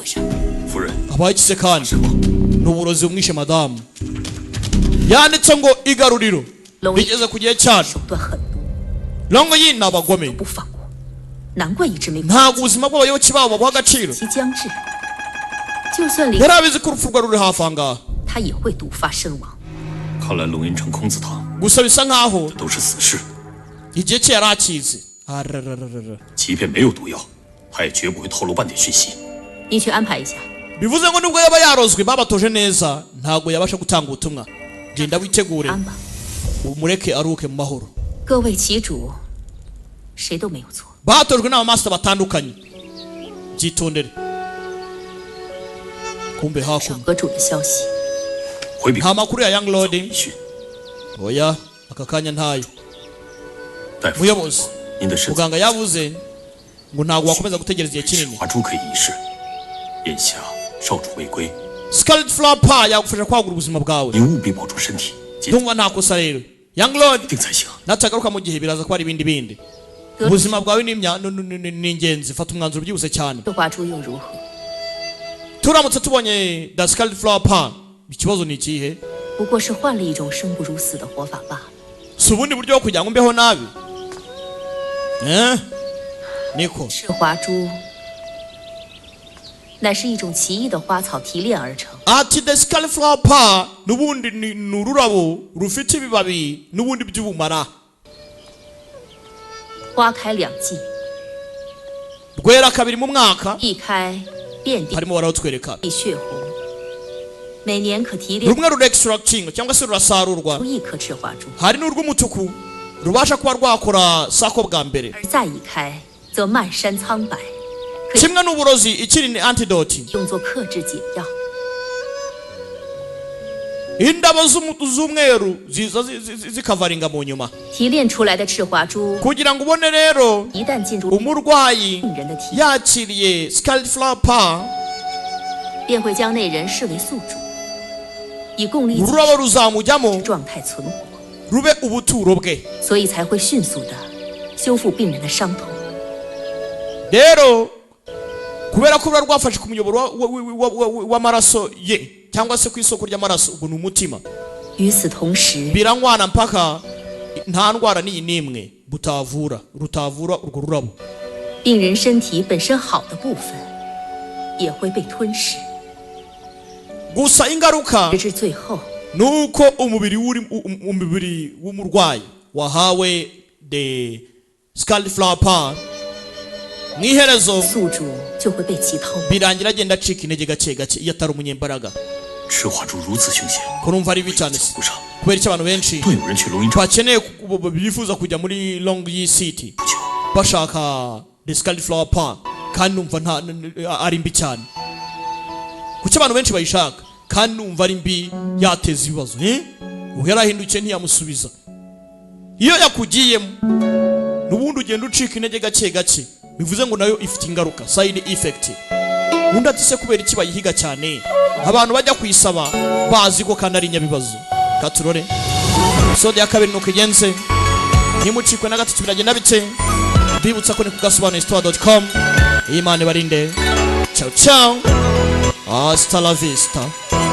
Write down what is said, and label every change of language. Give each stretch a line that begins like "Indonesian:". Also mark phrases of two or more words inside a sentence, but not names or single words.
Chinese: 夫人，
Kinyarwanda: abayikize kandi n'uburozi bumwishe madamu yanditse ngo igaruriro bigeze ku gihe cyaryo
Chinese: 手段狠毒，
Kinyarwanda: Longyin ni abagome
Chinese: 不放过，难怪一直没
Kinyarwanda: ntabwo ubuzima bw'abayoboke babo babuha agaciro
Chinese: 其将至。就算离
Kinyarwanda: yari abizi ko urupfu rwe ruri hafi aha ngaha
Chinese: 他也会毒发身亡。看来龙吟城空子堂
Kinyarwanda: gusa bisa nkaho
Chinese: 都是死士，
Kinyarwanda: igihe cye yari akizi Ararararara.
Chinese: 即便没有毒药，他也绝不会透露半点讯息。你去安排一下，
Kinyarwanda: bivuze ngo nubwo yaba yarozwe babatoje neza ntabwo yabasha gutanga ubutumwa genda witegure
Chinese: 安吧。
Kinyarwanda: umureke aruke mu mahoro
Chinese: 各为其主，谁都没有错。
Kinyarwanda: batojwe n'abamaster batandukanye byitondere kumbe
Chinese: 少
Kinyarwanda: hakuno
Chinese: 阁主的消息，回禀
Kinyarwanda: nta makuru ya
English: young lord
Chinese: 讯，
Kinyarwanda: oya aka kanya ntayo
Chinese: 大夫，
Kinyarwanda: muyobozi
Chinese: 您的身子
Kinyarwanda: muganga yavuze ngo ntabwo wakomeza gutegereza igihe
Chinese: 是
Kinyarwanda: kinini
Chinese: 华珠可以一试。眼下少主未归，
English: scarlet flower pa
Kinyarwanda: yagufasha kwagura ubuzima bwawe
Chinese: 您务必保重身体，接
Kinyarwanda: ndumva nta kosa rero
English: young lord
Chinese: 定才行。
Kinyarwanda: natagaruka mu gihe biraza kuba ari ibindi ubuzima bwawe ni ingenzi fata umwanzuro byihuse cyane
Chinese: 这华珠又如何？
Kinyarwanda: turamutse tubonye
English: the scarlet flower pa
Kinyarwanda: ikibazo ni ikihe
Chinese: 不过是换了一种生不如死的活法罢了。
Kinyarwanda: si ubundi buryo bwo kugira ngo mbeho nabi niko
Chinese: 赤华珠乃是一种奇异的花草提炼而成，
Kinyarwanda: ati
English: the scarlet flower pa
Kinyarwanda: n'ubundi ni ururabo rufite ibibabi n'ubundi by'ubumara
Chinese: 花开两季，
Kinyarwanda: rwera kabiri mu mwaka
Chinese: 一开遍地
Kinyarwanda: harimo barawutwereka
Chinese: 血红，每年可提炼
Kinyarwanda: rumwe rurextracting cyangwa se rurasarurwa
Chinese: 出一颗赤华珠，
Kinyarwanda: hari n'urw'umutuku rubasha kuba rwakora sako bwa mbere
Chinese: 而再一开则漫山苍白，可以
Kinyarwanda: kimwe n'uburozi ikiri ni antidote
Chinese: 用作克制解药。
Kinyarwanda: indabo z'umweru ziza zikavaringa mu nyuma
Chinese: 提炼出来的赤华珠
Kinyarwanda: kugira ngo ubone rero
Chinese: 一旦进入
Kinyarwanda: umurwayi
Chinese: 病人的体，
Kinyarwanda: yakiriye
English: scarlet flower palm
Chinese: 便会将那人视为宿主，以共力
Kinyarwanda: ururabo ruzamujyamo
Chinese: 状态存活，
Kinyarwanda: rube ubuturo bwe
Chinese: 所以才会迅速的修复病人的伤痛。
Kinyarwanda: rero kubera ko rwafashe ku muyoboro w'amaraso ye cyangwa se ku isoko ry'amaraso ubwo ni umutima
Chinese: 与此同时，
Kinyarwanda: biranywana mpaka nta ndwara n'iyi n'imwe rutavura urwo rurabo
Chinese: 病人身体本身好的部分也会被吞噬，
Kinyarwanda: gusa ingaruka
Chinese: 直至最后，
Kinyarwanda: nuko umubiri w'umurwayi wahawe
English: the scarlet flower palm
Kinyarwanda: mwiherezo
Chinese: 宿主就会被击透。
Kinyarwanda: birangira agenda acika intege gake gake iyo atari umunyembaraga
Chinese: 赤华珠如此凶险，
Kinyarwanda: kurumva ari bibi cyane
Chinese: 走不上，
Kinyarwanda: kubera icyo abantu benshi
Chinese: 顿有人去龙吟城
Kinyarwanda: bakeneye bifuza kujya muri Longi City bashaka
English: the scarlet flower palm
Kinyarwanda: kandi numva ari mbi cyane kuki abantu benshi bayishaka kandi numva ari mbi yateza ibibazo ubu yarahindukiye ntiyamusubiza iyo yakugiyemo n'ubundi ugenda ucika intege gake gake bivuze ngo nayo ifite ingaruka
English: side effect
Kinyarwanda: undi ati se kubera iki bayihiga cyane abantu bajya kuyisaba bazi ko kandi ari nyabibazo katurore episode ya kabiri nuko igenze ntimucikwe na gatatu biragenda bite bibutsa ko ni ku gasobanuye.com Imana barinde
Italian: ciao ciao
Spanish: hasta la vista